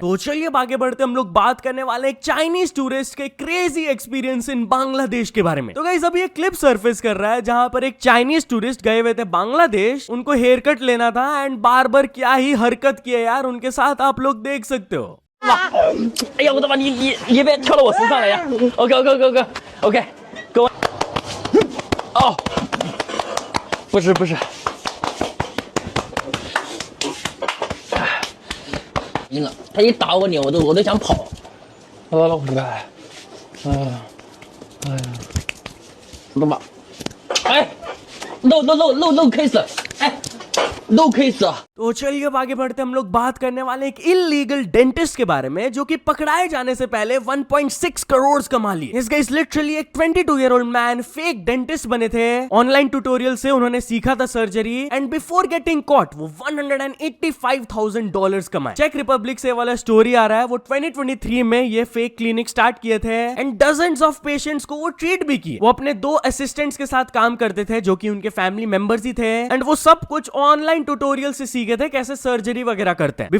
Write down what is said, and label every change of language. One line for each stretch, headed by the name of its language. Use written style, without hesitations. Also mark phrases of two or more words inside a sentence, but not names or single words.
Hindi: तो चलिए अब आगे बढ़ते हम लोग बात करने वाले एक
English: Chinese tourist
Hindi: के
English: crazy experience in Bangladesh
Hindi: के बारे में। तो गाइस, अभी एक
English: clip surface
Hindi: कर रहा है जहां पर एक
English: Chinese tourist
Hindi: गए हुए थे बांग्लादेश, उनको
English: hair cut
Hindi: लेना था
English: and barber
Hindi: क्या ही हरकत किए यार उनके साथ, आप लोग देख सकते हो।
Chinese: 哎呀，我的妈！你别跳到我身上来呀 ！OK，各位，哦，不是，真的，他一打我我都想跑。老虎哥，哎呀，我的妈！哎，漏 case，
English: 哎。 no case.
Hindi: तो चलिए अब आगे बढ़ते हम लोग बात करने वाले एक
English: illegal dentist
Hindi: के बारे में, जो कि पकड़ाए जाने से पहले 1.6 करोड़ कमा लिए। इस
English: guys literally
Hindi: एक
English: 22-year-old man fake dentist
Hindi: बने थे।
English: online tutorial
Hindi: से उन्होंने सीखा था सर्जरी
English: and before getting caught
Hindi: वो $185,000 कमाए। चेक रिपब्लिक से वाला स्टोरी आ रहा है, वो 2023 में ये
English: fake clinic start
Hindi: किए थे
English: and dozens of patients
Hindi: को वो ट्रीट भी किए। वो अपने 2 असिस्टेंट्स के साथ काम करते थे जो कि उनके
English: family members
Hindi: ही थे एंड वो सब कुछ
English: online tutorial
Hindi: से सीखे थे कैसे सर्जरी वगैरह करते हैं।